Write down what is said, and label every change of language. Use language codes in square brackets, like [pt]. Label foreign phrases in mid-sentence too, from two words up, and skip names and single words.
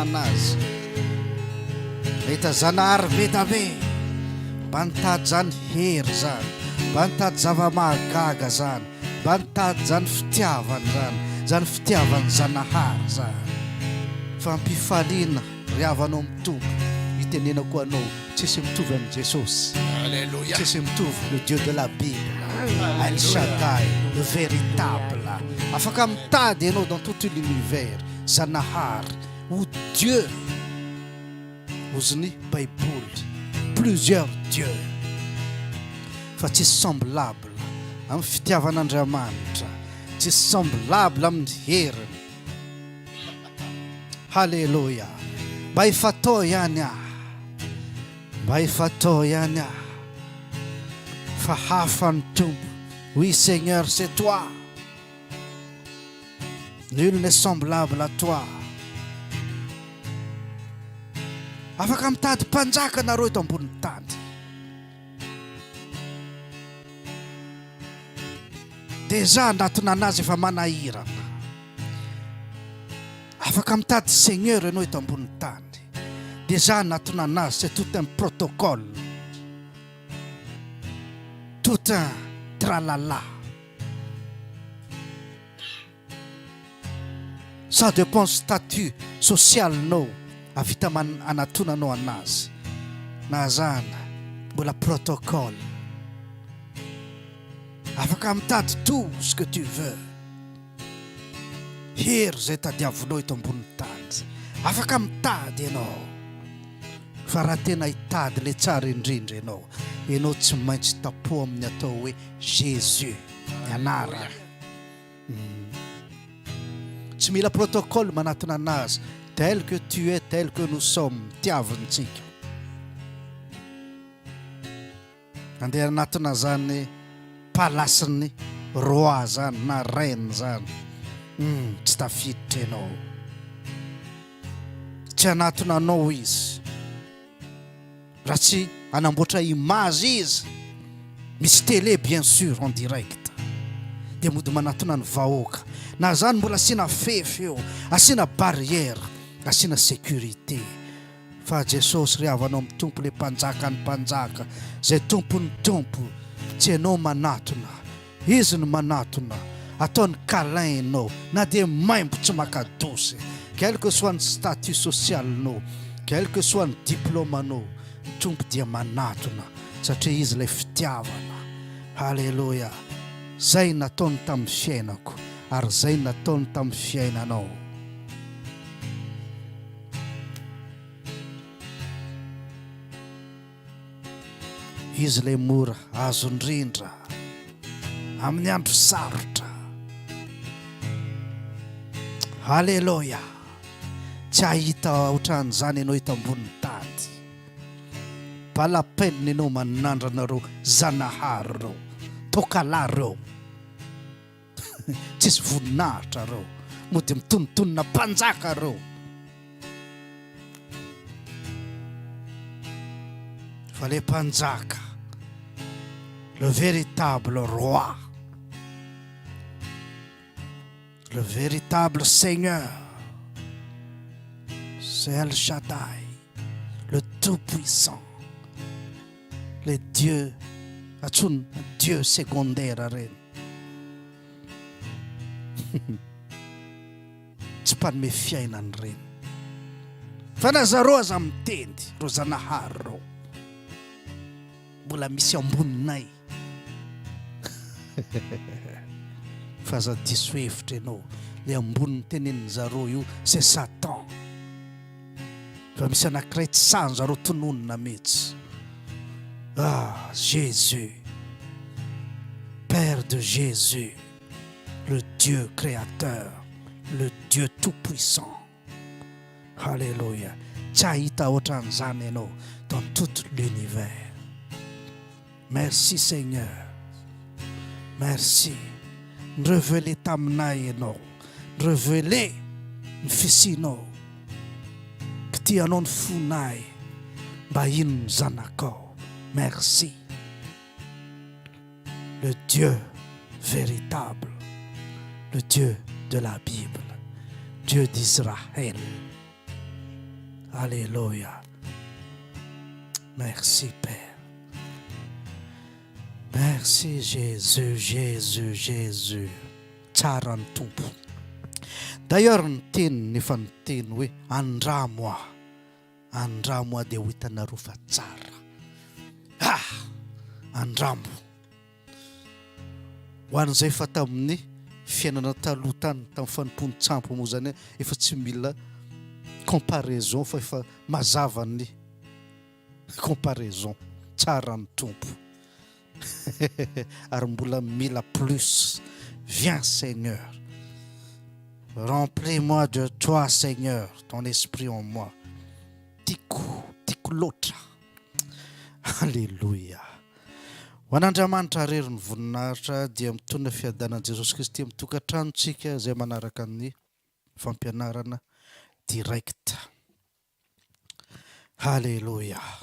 [mg] anazy mahita Zanahary be mba nitady zany hery zany mba nitady zava-mahagaga zany mba nitady zany fitiavany zany fitiavany Zanahary zany fampifaliana ry havanao amin'ny Tompo itenenako anao tsisy mitovy amin'ny Jesosy. Alléluia. Tsisy mitovy [fr] le Dieu de la Bible, El Shaddai, le véritable. [mg] Afaka mitady ianao [fr] dans tout l'univers [mg] Zanahary ou Dieu ozy ny Baiboly [fr] plusieurs dieux [mg] fa tsisy semblable amin'ny fitiavan'Andriamanitra, tsisy semblable amin'ny heriny. Alléluia. Mba ifatao ihany mba ifatao ihany fa hafa ny Tompo. [fr] Oui Seigneur, c'est toi, nul n'est semblable à toi. [mg] Afaka mitady mpanjaka nareo eto ambony tany. Deja anatona anazy efa manahirana. Afaka mitady Seigneur ianao eto ambony tany. Deja anatona anazy, [fr] c'est tout un protocole, tout un tralala. Ça dépend statut social [mg] no avita man anatona no anazy. Na zany mbola protocole. Afaka mitady [fr] tout ce que tu veux. [mg] Hery zay tadiavinao eto ambony tany. Afaka mitady ianao. Fa raha tena hitady le tsara indrindra ianao tsy maintsy tapo amin'ny atao hoe Jésus anarany. Tsy mila protocole manatona anazy. [fr] Tel que tu es, tel que nous sommes, [mg] tiavintsika. Andeha anatona zany palasiny roi zany na reine zany. Tsy tafiditra ianao. Tsy anatona anao izy. Raha tsy anamboatra [fr] image [mg] izy, misy [fr] télé bien sûr en direct, [mg] dia mody manatona ny vahoaka. Na zany mbola asina fefy eo, asina barrière, asina sécurité. Fa Jesosy ry havanao amin'ny Tompo le mpanjaka ny mpanjaka, zay tompony Tompo, tsy ianao manatona, izy ny manatona, ataony câlin ianao, na dia maimbo tsy makadosy, [fr] quel que soit ny statut social anao, quel que soit [mg] ny diplôme anao, Tompo dia manatona satria izy le fitiavana. Alléluia. Zay nataony tamin'ny fiainako ary zay nataony tamin'ny fiainanao. Izy le mora azo indrindra amin'ny andro sarotra. Alléluia. Tsy ahita ohatran'izany ianao eto ambony tany. [fr] Pas la peine [mg] ianao manandra anareo Zanahary reo, tokalahy reo. Tsisy voninahitra reo. mody mitonontonona mpanjaka reo. Fa le mpanjaka, [fr] le véritable roi, le véritable Seigneur, c'est El Shaddai, le Tout-Puissant, le Dieu, un Dieu secondaire reny. [mg] Tsy mpanome fiainany reny. Fa nazareo aza miteny ro zanahary reo, mbola misy amboninay. Fa aza diso hevitra ianao, le amboniny teneniny zareo io [fr] c'est Satan. [mg] Fa misy anankiray tsy sahany zareo tononona mihitsy. [fr] Ah, Jésus, Père de Jésus, le Dieu créateur, le Dieu tout-puissant. [mg] Alléluia. Tsy ahita ohatran'izany ianao [fr] dans tout l'univers. Merci Seigneur. Merci. [mg] Révélé taminay ianao. Révélé ny fisianao. Kitianao ny fonay mba ino ny zanakao. Merci. [fr] Le Dieu véritable, le Dieu de la Bible, Dieu d'Israël. Alléluia. Merci Père. Merci Jésus, Jésus, Jésus. [mg] Tsara ny tompo. D'ailleurs ny teniny efa ny teny hoe andramo aho dia ho hitanareo fa tsara. Andramo. Ho an'izay fa tamin'ny fiainana taloha tany tamin'ny fanimpony tsampo moa zany efa tsy mila comparaison fa efa mazava ny comparaison. Tsara ny tompo. Ary mbola mila plus. [fr] Viens Seigneur. Remplis-moi de toi Seigneur, ton esprit en moi. [mg] Tiako loatra. Alléluia. Ho an'Andriamanitra rery ny voninahitra dia mitondra fiadanan'i Jesosy Kristy amin'ny tokantranontsika izay manaraka ny fampianarana direct. Alléluia.